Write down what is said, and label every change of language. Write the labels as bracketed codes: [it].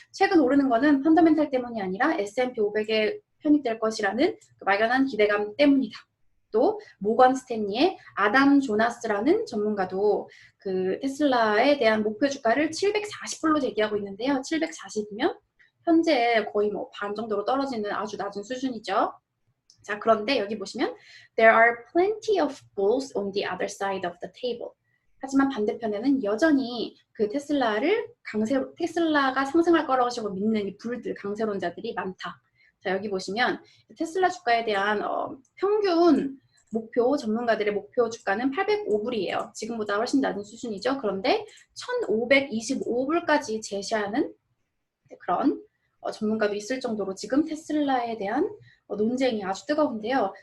[ko] 최근 오르는 거는 펀더멘탈 때문이 아니라 S&P 500에 편입될 것이라는 그 막연한 기대감 때문이다. 또 모건 스탠리의 아담 조나스라는 전문가도 그 테슬라에 대한 목표 주가를 740불로 제기하고 있는데요. 740이면 현재 거의 뭐 반 정도로 떨어지는 아주 낮은 수준이죠. 자, 그런데 여기 보시면 [en] There are plenty of bulls on the other side of the table. [ko] 하지만 반대편에는 여전히 그 테슬라가 상승할 거라고 믿는 이 불들, 강세론자들이 많다. 자, 여기 보시면 테슬라 주가에 대한 평균 목표, 전문가들의 목표 주가는 805불이에요. 지금보다 훨씬 낮은 수준이죠. 그런데 1,525불까지 제시하는 그런 전문가도 있을 정도로 지금 테슬라에 대한 논쟁이 아주 뜨거운데요.